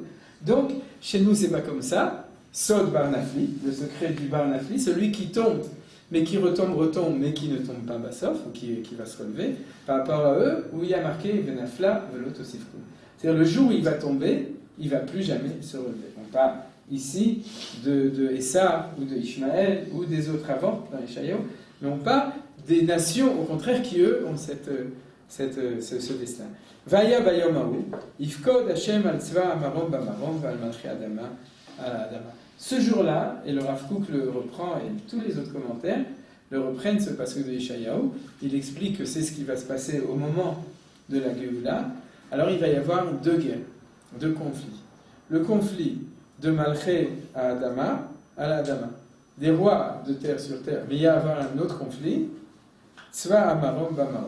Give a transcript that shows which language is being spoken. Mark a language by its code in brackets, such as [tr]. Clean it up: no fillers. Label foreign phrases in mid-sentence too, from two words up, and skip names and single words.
[fr] Donc, chez nous, c'est pas comme ça. Sod Bar Nafli, le secret du Bar Nafli, celui qui tombe, mais qui retombe, mais qui ne tombe pas Bassof, ou qui va se relever, par rapport à eux, où il y a marqué [he] ונפלה ולא תסיף קום. [fr] C'est-à-dire, le jour où il va tomber, il ne va plus jamais se relever. On parle ici de Essa, ou de Ishmaël, ou des autres avant, dans Yeshayahu, mais on parle des nations, au contraire, qui, eux, ont ce destin. [he] והיה ביום ההוא יפקד השם על צבא המרום במרום ועל מלכי האדמה על האדמה. [fr] Ce jour-là, et le Rav Kook le reprend, et tous les autres commentaires le reprennent, ce passage de Yeshayahu, il explique que c'est ce qui va se passer au moment de la Géoula. Alors il va y avoir 2 guerres, 2 conflits. Le conflit de Malché à Adama, à l'Adama, des rois de terre sur terre, mais il va y avoir un autre conflit, [he] צבא המרום במרום.